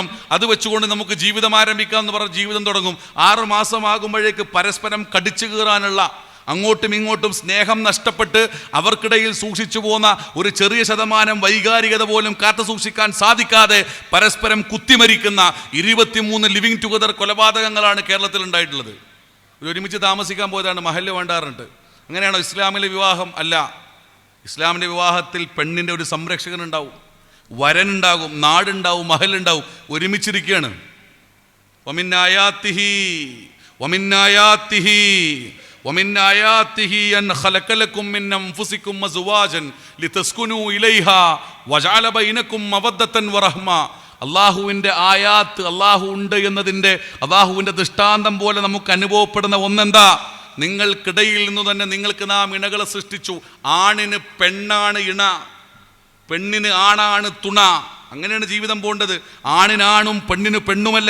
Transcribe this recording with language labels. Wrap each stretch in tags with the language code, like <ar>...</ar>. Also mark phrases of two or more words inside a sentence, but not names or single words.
<ml>അത് വെച്ചുകൊണ്ട് നമുക്ക് ജീവിതം ആരംഭിക്കാം എന്ന് പറഞ്ഞ് ജീവിതം തുടങ്ങും. 6 മാസം ആകുമ്പോഴേക്ക് പരസ്പരം കടിച്ചു കീറാനുള്ള, അങ്ങോട്ടും ഇങ്ങോട്ടും സ്നേഹം നഷ്ടപ്പെട്ട് അവർക്കിടയിൽ സൂക്ഷിച്ചു പോന്ന ഒരു ചെറിയ ശതമാനം വൈകാരികത പോലും കാത്തു സൂക്ഷിക്കാൻ സാധിക്കാതെ പരസ്പരം കുത്തിമരിക്കുന്ന 23</ml> <en>living together</en> <ml>കൊലപാതകങ്ങളാണ് കേരളത്തിൽ ഉണ്ടായിട്ടുള്ളത്. ഒരുമിച്ച് താമസിക്കാൻ പോയതാണ്, മഹല്ല് വേണ്ടാറുണ്ട്. അങ്ങനെയാണോ ഇസ്ലാമിലെ വിവാഹം? അല്ല. ഇസ്ലാമിൻ്റെ വിവാഹത്തിൽ പെണ്ണിൻ്റെ ഒരു സംരക്ഷകൻ ഉണ്ടാവും, വരനുണ്ടാകും, നാടുണ്ടാവും, മഹലുണ്ടാവും. ഒരുമിച്ചിരിക്കുകയാണ്.</ml> <ar>ومن آياته أن خلق لكم من أنفسكم أزواجا لتسكنوا إليها وجعل بينكم مودة ورحمة.</ar> <ml>അള്ളാഹുവിൻ്റെ ആയാത്ത്, അള്ളാഹു ഉണ്ട് എന്നതിൻ്റെ, അള്ളാഹുവിൻ്റെ ദൃഷ്ടാന്തം പോലെ നമുക്ക് അനുഭവപ്പെടുന്ന ഒന്നെന്താ? നിങ്ങൾക്കിടയിൽ നിന്ന് തന്നെ നിങ്ങൾക്ക് നാം ഇണകളെ സൃഷ്ടിച്ചു. ആണിന് പെണ്ണാണ് ഇണ, പെണ്ണിന് ആണാണ് തുണ. അങ്ങനെയാണ് ജീവിതം പോകേണ്ടത്. ആണിനാണും പെണ്ണിന് പെണ്ണുമല്ല.</ml>